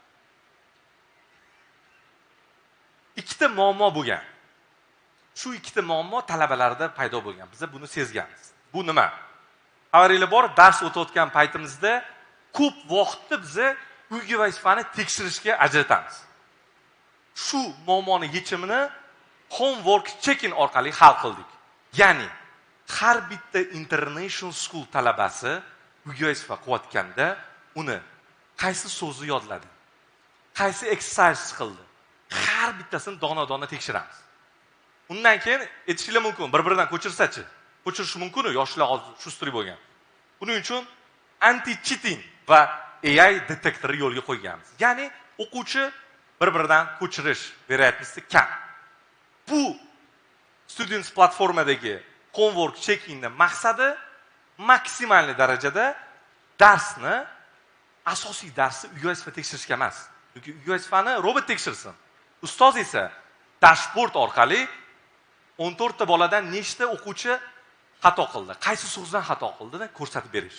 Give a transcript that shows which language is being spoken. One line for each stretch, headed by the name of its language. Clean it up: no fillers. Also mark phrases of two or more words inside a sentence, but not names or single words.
Uzbek: Ikkita muammo bo'lgan. Shu ikkita muammo talabalarda paydo bo'lgan. Biz buni sezganmiz. Bu nima? Xabaringlar bor, dars o'tayotgan paytimizda ko'p vaqtni biz uyga vazifani tekshirishga ajratamiz. Shu muammoni yechimini
English: homework check-in
Uzbek: orqali hal qildik. Ya'ni har bitta International School talabasi uyga vazifa qilayotganda uni qaysi so'zni yodladi, qaysi exercise qildi, har bittasini dona-dona tekshiramiz. Undan keyin aytishlar mumkin, bir-biridan ko'chirsa-chi. Ko'chirish mumkin-ku, yoshlar hozir shustri bo'lgan. Buning uchun anti-cheating va AI detektori yo'lga qo'yganmiz. Ya'ni o'quvchi bir-biridan ko'chirish veriyatnosti kam. Bu Students platformadagi
English: homework check-inning
Uzbek: maqsadi maksimal darajada darsni, asosiy darsni uyga vazifa tekshirishga emas. Chunki uyga vazifani robot tekshirsin. Ustoz esa dashbord orqali 14 ta boladan nechta o'quvchi xato qildi, qaysi so'zdan xato qildini ko'rsatib berish.